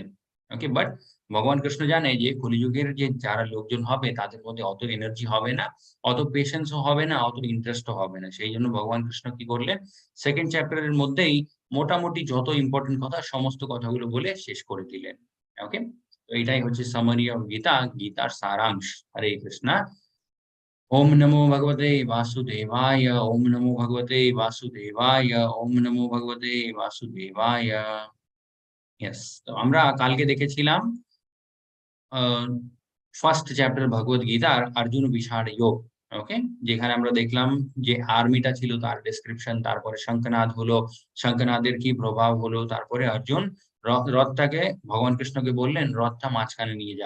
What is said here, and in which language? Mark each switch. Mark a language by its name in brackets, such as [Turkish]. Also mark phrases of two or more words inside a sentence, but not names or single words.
[Bangla] ওকে, বাট ভগবান কৃষ্ণ জানে যে কলিযুগের যে যারা লোকজন হবে তাদের মধ্যে অত এনার্জি হবে না, অত পেশেন্সও হবে না, অত ইন্টারেস্টও হবে না। সেই জন্য ভগবান কৃষ্ণ কি করলেন, [English] second chapter's [Bangla] মধ্যেই মোটামুটি যত ইম্পর্টেন্ট কথা সমস্ত কথাগুলো বলে শেষ করে দিলেন। ওকে, তো এটাই হচ্ছে [English] summary of [Bangla] গীতা, গীতার সারাংশ। হরে কৃষ্ণা। [Sanskrit] ওম নমো ভগবতে বাসুদেবায়, ওম নমো ভগবতে বাসুদেবায়, ওম নমো ভগবতে বাসুদেবায়। [Bangla] ইয়েস, তো আমরা কালকে দেখেছিলাম [English] first chapter [Bangla] ভগবত গীতার অর্জুন বিষাদ যোগ। ওকে, যেখানে আমরা দেখলাম যে আর্মিটা ছিল তার ডেসক্রিপশন, তারপরে শঙ্খনাদ হলো, শঙ্খনাদের কি প্রভাব হলো, তারপরে অর্জুন রথটাকে ভগবান কৃষ্ণকে বললেন রথটা মাঝখানে নিয়ে যান।